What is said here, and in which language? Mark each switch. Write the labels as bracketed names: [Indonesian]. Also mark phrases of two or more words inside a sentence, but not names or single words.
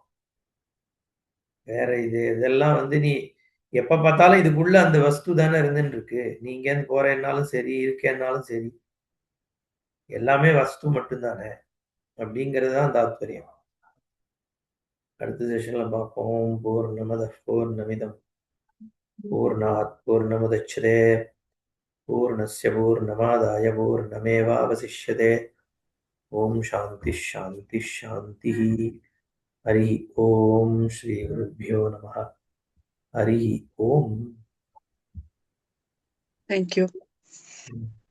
[Tamil] வேற இதெல்லாம் வந்து நீ எப்ப பார்த்தாலும் இதுக்குள்ள அந்த வஸ்து தானே இருந்துட்டு இருக்கு. நீ இங்கேருந்து போறேன்னாலும் சரி, இருக்கேன்னாலும் சரி, எல்லாமே வஸ்து மட்டும்தானே அப்படிங்கிறது தான் தாத்பரியம். அடுத்த செஷன்ல பார்ப்போம். [Sanskrit] पूर्णमदः पूर्णमिदं पूर्णात् पूर्णमुदच्यते पूर्णस्य पूर्णमादाय पूर्णमेवावशिष्यते. ओम् शान्तिः शान्तिः शान्तिः. हरि ओम् श्री गुरुभ्यो नमः. हरि ओम्. [English] Thank you.